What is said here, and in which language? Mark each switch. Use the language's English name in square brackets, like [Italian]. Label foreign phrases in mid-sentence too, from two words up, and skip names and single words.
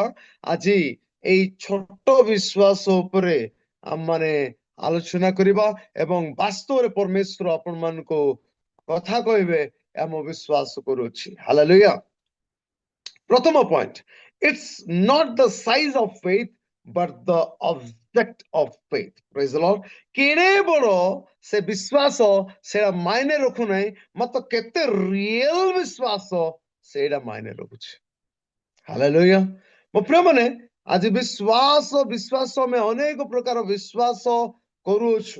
[Odia] ଆଜି ଏଇ ଛୋଟ ବିଶ୍ୱାସ ଉପରେ ଆମମାନେ ଆଲୋଚନା କରିବା, ଏବଂ ବାସ୍ତବରେ ପରମେଶ୍ୱର ଆପଣ ମାନଙ୍କୁ କଥା କହିବେ ଏହା ମୁଁ ବିଶ୍ୱାସ କରୁଛି। ହାଲେଲୁୟା। ପ୍ରଥମ ପଏଣ୍ଟ, [English] it's not the size of faith but the object of faith. Praise the Lord. [Odia] କେଡ଼େ ବଡ଼ ସେ ବିଶ୍ୱାସ ସେଇଟା ମାଇନେ ରଖୁ ନାହିଁ, ମାତ୍ର କେତେ ରିଏଲ ବିଶ୍ୱାସ ସେଇଟା ମାଇନେ ରଖୁଛି। ହାଲେଲୁୟା। ମୋ ପ୍ରିୟମାନେ, ଆଜି ବିଶ୍ୱାସ ଆମେ ଅନେକ ପ୍ରକାର ବିଶ୍ୱାସ କରୁଅଛୁ।